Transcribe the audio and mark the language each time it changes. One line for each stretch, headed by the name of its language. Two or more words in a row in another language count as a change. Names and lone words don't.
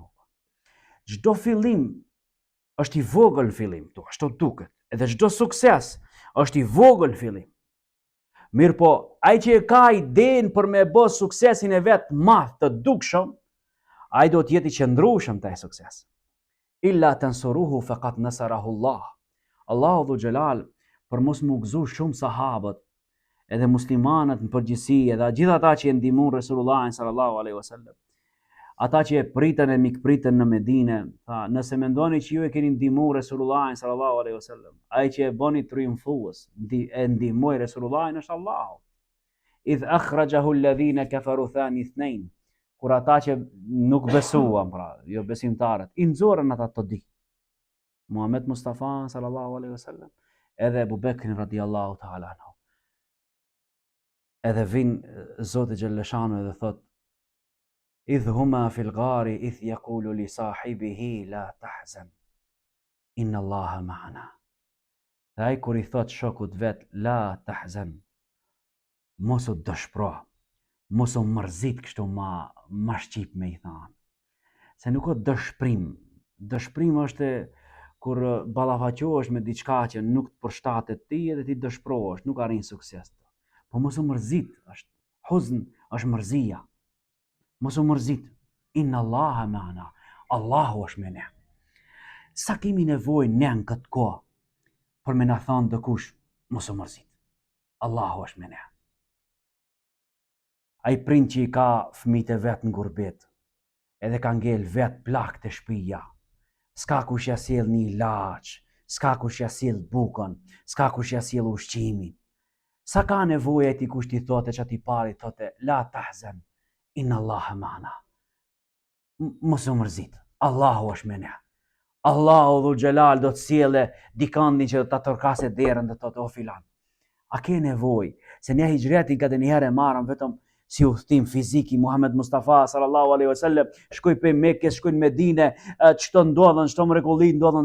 Albanian: Çdo fillim është i vogël fillim, ashtu duket. Edhe çdo sukses është i vogël fillim. Mirë po, ai që e ka idenë për me bë suksesin e vet madh të dukshëm, ai do të jetë i qëndrueshëm te ai sukses.
Arabic: إلا تنصروه فقد نصره الله.
Albanian: Allahu
Arabic: ذو الجلال
Albanian: për mos mu gëzu shumë sahabët, edhe muslimanët në përgjithësi, edhe gjithë ata që e ndihmuan Resulullahin
Arabic: صلى الله عليه وسلم.
Albanian: ata që e pritën e mikpritën në Medine, tha, nëse mendoni që ju e keni ndihmuar Resulullahin
Arabic: صلى الله عليه وسلم,
Albanian: ai që e boni triumfues, e ndihmoi Resulullahin është Allahu.
Arabic: إذ أخرجه الذين كفروا ثاني اثنين,
Albanian: kur ata që nuk besuan, pra, jo besimtarët, i nxorën ata të di. Muhammed Mustafa
Arabic: صلى الله عليه وسلم,
Albanian: edhe Abu Bekrin
Arabic: رضي الله تعالى عنه.
Albanian: Edhe vin Zoti Gjellëshanu edhe thot,
Arabic: إذ هما في الغار إذ يقول لصاحبه لا تحزن إن الله معنا.
Albanian: Dhe ai kur i thot shokut vet
Arabic: لا تحزن,
Albanian: mos u dëshpro, mos u mërzit kështu ma shqip me i thanë. Se nuk o dëshprim. Dëshprim është kur ballafaqohesh me diçka që nuk të përshtatet ti edhe ti dëshprohesh, nuk arrin sukses. Po mos u mërzit, është huzn, është mërzia. Mos u mërzit.
Arabic: إن الله معنا.
Albanian: Allahu është me ne. Sa kemi nevojë ne në këtë kohë për me na thonë dikush mos u mërzit. Allahu është me ne. Ai prind që i ka fëmijët e vet në gurbet, edhe ka ngel vet plak të shtëpia. S'ka kush ja sjell një ilaç, s'ka kush ja sjell bukën, s'ka kush ja sjell ushqimin. Sa ka nevojë ti kush ti thotë çati pari thotë
Arabic: لا تحزن إن الله معنا.
Albanian: Mos u mërzit. Allahu është me ne. Allahu
Arabic: ذو الجلال
Albanian: do të sjellë dikandin që ta torkasë derën dhe thotë o filan. A ke nevojë se ne hijreti ka një herë marrëm vetëm si udhtim fizik i Muhammed Mustafa
Arabic: صلى الله عليه وسلم,
Albanian: shkoj pe Mekë, shkoj në Medinë, çto ndodhen, çto mrekulli ndodhen.